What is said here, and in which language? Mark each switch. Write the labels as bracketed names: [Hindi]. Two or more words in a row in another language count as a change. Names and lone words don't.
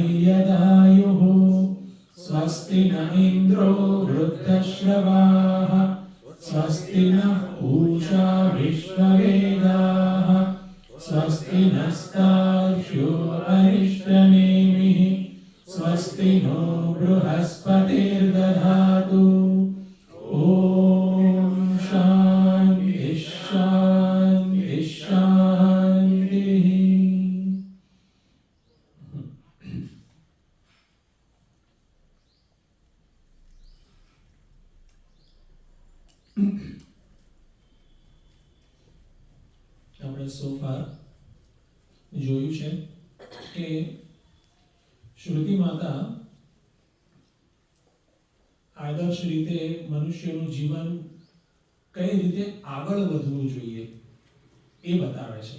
[Sanskrit] यदायुः स्वस्ति न इन्द्रो वृद्धश्रवाः स्वस्ति नः पूषा विश्ववेदाः स्वस्ति नस्तार्क्ष्यो अरिष्टनेमिः स्वस्ति नो बृहस्पतिर्दधातु। ॐ शान्ति शान्ति शान्तिः। [Gujarati] આપણે સોફાર જોયું છે કે શ્રુતિ માતા આદર્શ રીતે મનુષ્યનું જીવન કઈ રીતે આગળ વધવું જોઈએ એ બતાવે છે।